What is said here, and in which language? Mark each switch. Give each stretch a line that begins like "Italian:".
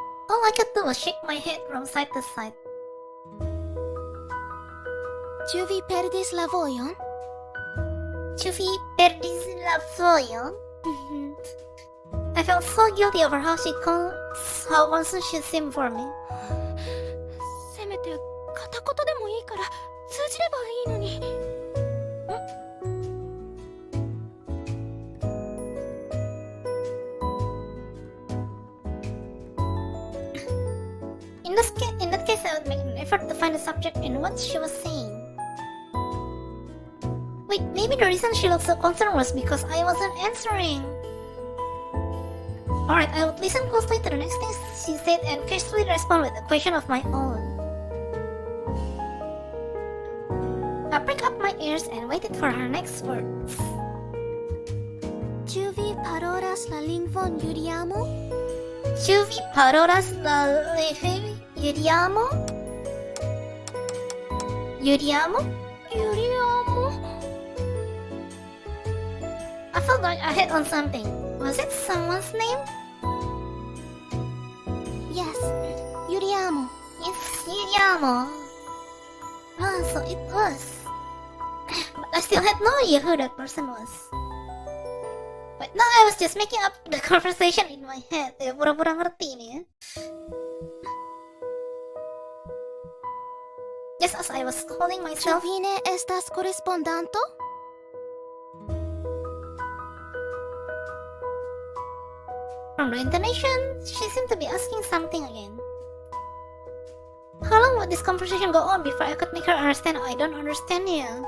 English: All I could do was shake my head from side to side.
Esperanto: Ĉu vi perdis la vojon? Ĉu vi perdis la vojon?
English: I felt so guilty over how concerned she seemed for me.
Japanese: せめて片言でもいいから通じればいいのに。
English: In that case, I would make an effort to find a subject in what she was saying. Wait, maybe the reason she looked so concerned was because I wasn't answering. Alright, I would listen closely to the next things she said and casually respond with a question of my own. I pricked up my ears and waited for her next words.
Esperanto: Ĉu vi parolas la lingvon Juliamo? Ĉu vi parolas la lingvon Juliamo? Juliamo? Juliamo?
English: I felt like I hit on something. Was it someone's name? Yes, Juliamo. Yes, Juliamo. Ah, so it was. But I still had no idea who that person was. But now I was just making up the conversation in my head.
Indonesian: Ya pura-pura ngerti nih ya.
English: Just as I was calling
Esperanto: Ĉu
English: myself,
Esperanto: vi ne estas korespondanto?
English: from the intonation, she seemed to be asking something again. How long would this conversation go on before I could make her understand I don't understand you?